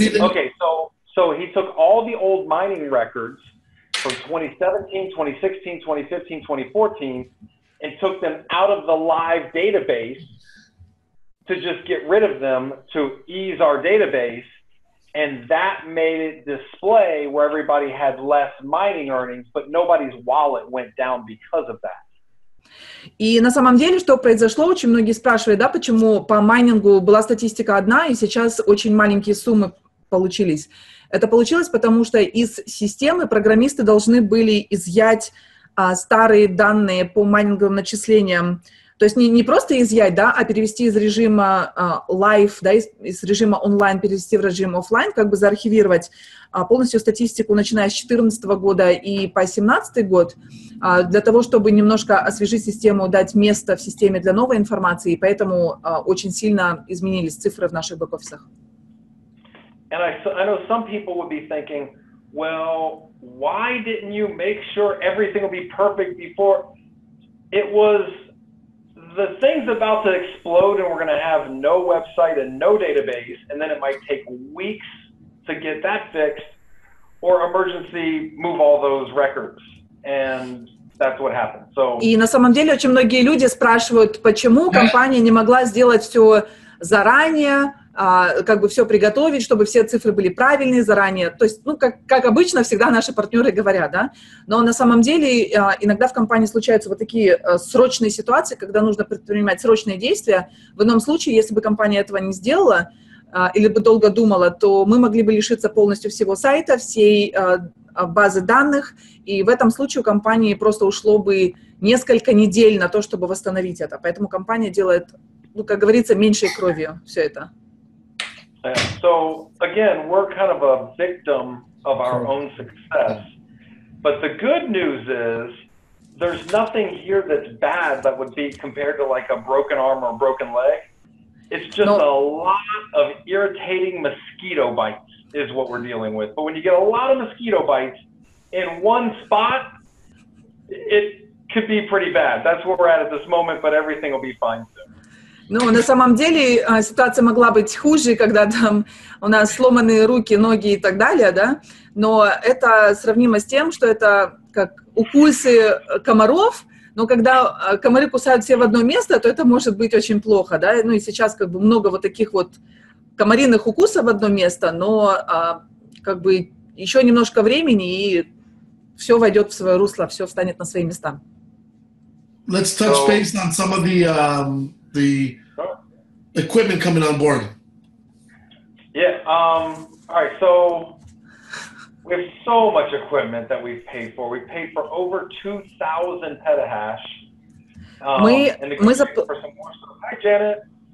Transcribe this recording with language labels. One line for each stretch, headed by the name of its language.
English: okay, so he took all the old mining records from 2017, 2016, 2015, 2014, and took them out of the live database to just get rid of them to ease our database, and that made it display where everybody had less mining earnings, but nobody's wallet went down because of that.
Russian: И на самом деле, что произошло, очень многие спрашивают, да, почему по майнингу была статистика одна, и сейчас очень маленькие суммы получились. Это получилось, потому что из системы программисты должны были изъять старые данные по майнинговым начислениям. То есть не просто изъять, да, а перевести из режима live, да, из режима онлайн перевести в режим офлайн, как бы заархивировать полностью статистику, начиная с 2014 года и по 2017 год, для того, чтобы немножко освежить систему, дать место в системе для новой информации, и поэтому очень сильно изменились цифры в наших бэк-офисах.
English: And I know some people would be thinking, well, why didn't you make sure everything will be perfect before? It was the thing's about to explode and we're going to have no website and no database, and then it might take weeks to get that fixed or emergency move all those records. And that's what happened. So,
Russian: и на самом деле очень многие люди спрашивают, почему компания не могла сделать все заранее, как бы все приготовить, чтобы все цифры были правильные заранее. То есть, как обычно, всегда наши партнеры говорят, да. Но на самом деле иногда в компании случаются вот такие срочные ситуации, когда нужно предпринимать срочные действия. В ином случае, если бы компания этого не сделала или бы долго думала, то мы могли бы лишиться полностью всего сайта, всей базы данных, и в этом случае у компании просто ушло бы несколько недель на то, чтобы восстановить это. Поэтому компания делает, как говорится, меньшей кровью все это.
English: So again, we're kind of a victim of our own success. But the good news is there's nothing here that's bad that would be compared to like a broken arm or a broken leg. It's just a lot of irritating mosquito bites is what we're dealing with. But when you get a lot of mosquito bites in one spot, it could be pretty bad. That's where we're at this moment, but everything will be fine soon.
Russian: Ну, на самом деле ситуация могла быть хуже, когда там у нас сломанные руки, ноги и так далее, да, но это сравнимо с тем, что это как укусы комаров, но когда комары кусают все в одно место, то это может быть очень плохо, да, ну и сейчас как бы много вот таких вот комариных укусов в одно место, но как бы еще немножко времени, и все войдет в свое русло, все встанет на свои места.
English: Let's touch base on some of the equipment coming on board. Yeah. All right. So we have so much equipment that we've paid for. We paid for over 2,000 petahash. And negotiating for some more stuff. Hi, Janet.